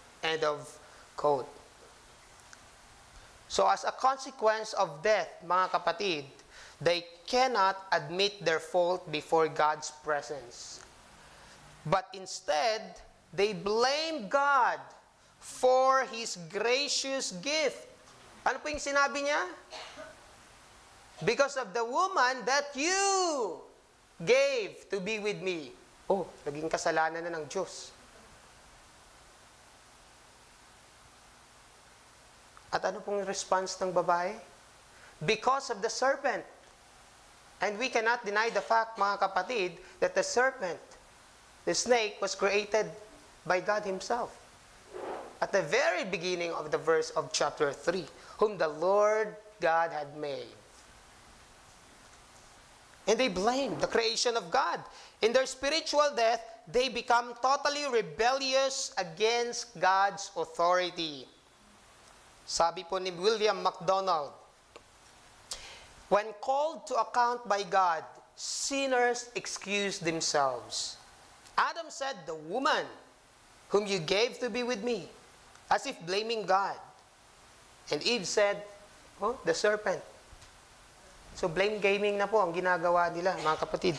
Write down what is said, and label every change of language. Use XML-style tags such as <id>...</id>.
<en>End of quote. So as a consequence of death,</en> <tl>mga kapatid,</tl> <en>they cannot admit their fault before God's presence. But instead, they blame God for His gracious gift.</en> <tl>Ano po yung sinabi niya?</tl> <en>Because of the woman that you gave to be with me.</en> <tl>Oh, naging kasalanan na ng Diyos. At ano pong response ng babae?</tl> <en>Because of the serpent. And we cannot deny the fact,</en> <tl>mga kapatid,</tl> <en>that the serpent, the snake, was created by God Himself. At the very beginning of the verse of chapter 3, whom the Lord God had made. And they blame the creation of God. In their spiritual death, they become totally rebellious against God's authority.</en> <tl>Sabi po ni</tl> <en>William MacDonald, when called to account by God, sinners excuse themselves. Adam said, the woman whom you gave to be with me, as if blaming God. And Eve said, oh, the serpent.</en> <tl>So blame gaming na po ang ginagawa nila, mga kapatid.</tl>